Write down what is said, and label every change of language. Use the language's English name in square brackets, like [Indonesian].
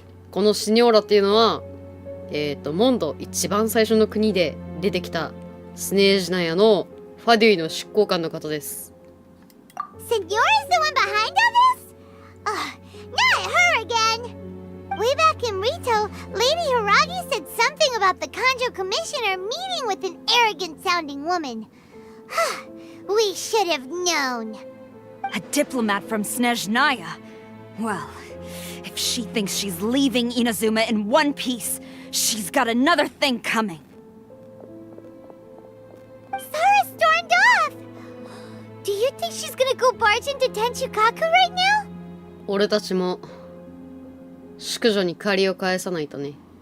[Japanese] このシニョーラっていうのは、モンド一番最初の国で出てきたスネージナヤのファデュイの執行官の方です。 [English] Signora's the one behind all this? Not her again! Way back in Rito, Lady Hiragi said something about the Kanjo Commissioner meeting with an arrogant-sounding woman. We should have known. A diplomat from Snezhnaya? Well, if she thinks she's leaving Inazuma in one piece, she's got another thing coming. Sarah stormed off! Do you think she's gonna go barge into Tenshukaku right now? [Japanese] 俺たちも淑女に借りを返さないとね。